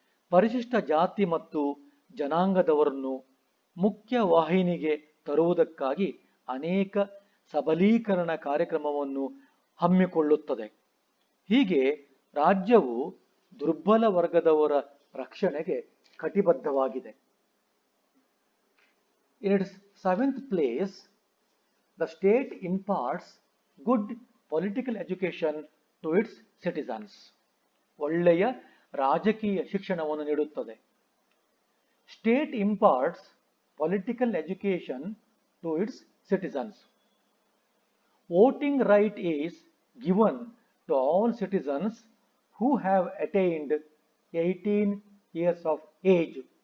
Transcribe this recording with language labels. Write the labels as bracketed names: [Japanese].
[Kannada] ಪರಿಶಿಷ್ಟ ಜಾತಿ ಮತ್ತು ಜನಾಂಗದವರನ್ನು ಮುಖ್ಯ ವಾಹಿನಿಗೆ ತರುವುದಕ್ಕಾಗಿ ಅನೇಕ ಸಬಲೀಕರಣ ಕಾರ್ಯಕ್ರಮವನ್ನು ಹಮ್ಮಿಕೊಳ್ಳುತ್ತದೆ. ಹೀಗೆ ರಾಜ್ಯವು ದುರ್ಬಲ ವರ್ಗದವರ ರಕ್ಷಣೆಗೆ ಕಟಿಬದ್ಧವಾಗಿದೆ. [English] In its seventh place, the state imparts good political education to its citizens. [Kannada] ಒಳ್ಳೆಯ ರಾಜಕೀಯ ಶಿಕ್ಷಣವನ್ನು ನೀಡುತ್ತದೆ. [English] State imparts political education to its citizens. Voting right is given to all citizens who have attained 18 years of age.